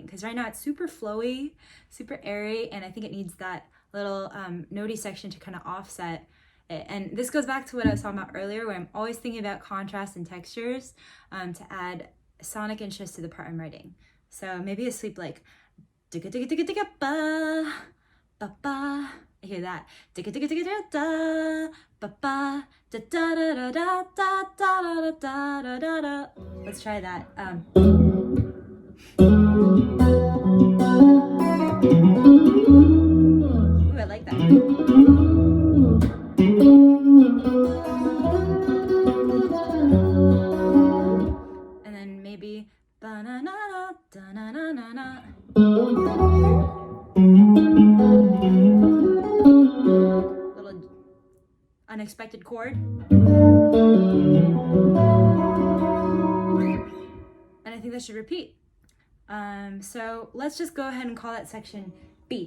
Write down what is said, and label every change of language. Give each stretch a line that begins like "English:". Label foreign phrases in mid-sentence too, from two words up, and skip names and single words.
English: Because right now it's super flowy, super airy, and I think it needs that little notey section to kind of offset it. And this goes back to what I was talking about earlier, where I'm always thinking about contrast and textures to add sonic interest to the part I'm writing. So maybe a sweep like digga digga digga digga ba ba ba. I hear that. Digga digga digga digga da ba ba da da da da da da da da da da da. Let's try that. Ooh, I like that. And then maybe ba na na na da na na na na. Little unexpected chord. And I think that should repeat. So let's just go ahead and call that section B.